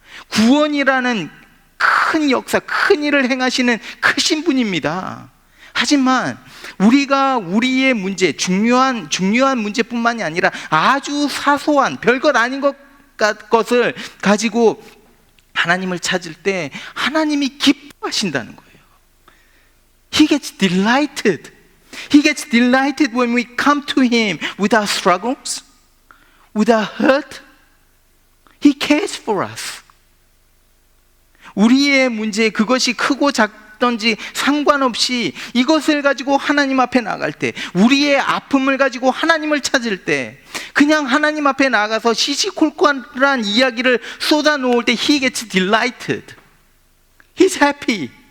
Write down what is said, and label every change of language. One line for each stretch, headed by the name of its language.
Korean: 구원이라는 큰 역사, 큰 일을 행하시는 크신 분입니다. 하지만 우리가 우리의 문제, 중요한 문제뿐만이 아니라 아주 사소한 별것 아닌 것을 가지고 하나님을 찾을 때 하나님이 기뻐하신다는 거예요.
English: He gets delighted. He gets delighted when we come to Him with our struggles, with our hurt. He cares for us.
Korean: 우리의 문제, 그것이 크고 작든지 상관없이 이것을 가지고 하나님 앞에 나갈 때, 우리의 아픔을 가지고 하나님을 찾을 때, 그냥 하나님 앞에 나가서 시시콜콜한 이야기를 쏟아 놓을 때
English: He gets delighted, He's happy.